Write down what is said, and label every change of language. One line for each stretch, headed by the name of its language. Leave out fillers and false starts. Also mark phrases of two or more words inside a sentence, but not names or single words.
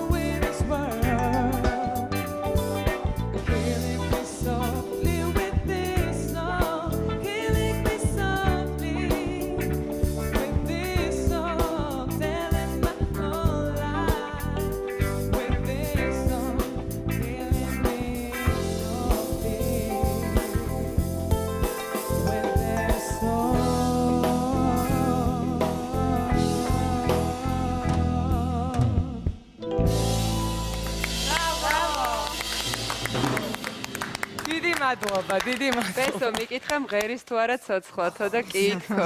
English: with this word, killing me softly with this song, killing me softly with this song, telling my whole life with this song, killing me softly with their
Georgian: დიდი მადლობა, დიდი მადლობა. ბესო, მიკითხა მღერის თუ არა ცოცხლათო და კითხო.